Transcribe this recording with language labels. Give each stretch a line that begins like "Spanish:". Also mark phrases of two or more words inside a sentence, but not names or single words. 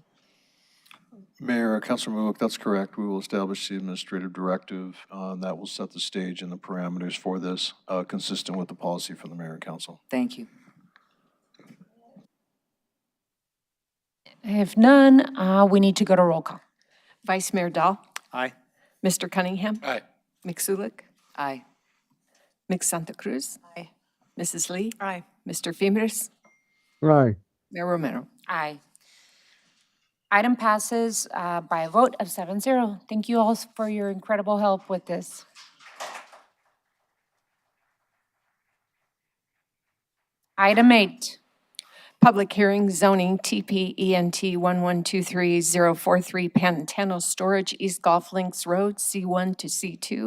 English: Mayor, Councilor Mook, that's correct. We will establish the administrative directive that will set the stage and the parameters for this, consistent with the policy from the mayor and council. Thank you. If none, we need to go to roll call. Vice Mayor Dahl? Aye. Mr. Cunningham? Aye. Mixulic? Aye. Mix Santa Cruz? Aye. Mrs. Lee? Aye. Mr. Fimbres? Aye. Mayor Romero? Aye. Item passes by a vote of 7-0. Thank you all for your incredible help with this. Item 8. Public hearing zoning TP ENT 1123043 Pantano Storage East Golf Links Road C1 to C2.